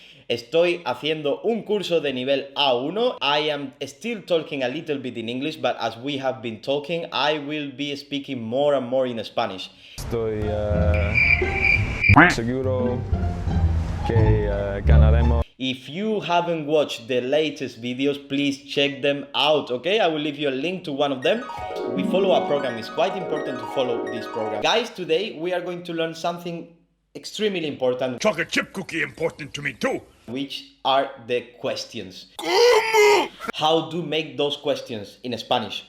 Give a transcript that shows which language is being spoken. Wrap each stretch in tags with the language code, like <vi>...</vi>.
<es>Estoy haciendo un curso de nivel A1.</es> <en>I am still talking a little bit in English, but as we have been talking, I will be speaking more and more in Spanish.</en> <es>Estoy seguro que ganaremos.</es> <en>If you haven't watched the latest videos, please check them out, okay? I will leave you a link to one of them. We follow a program. It's quite important to follow this program. Guys, today we are going to learn something extremely important. Chocolate chip cookie important to me too. Which are the questions. How to make those questions in Spanish.</en>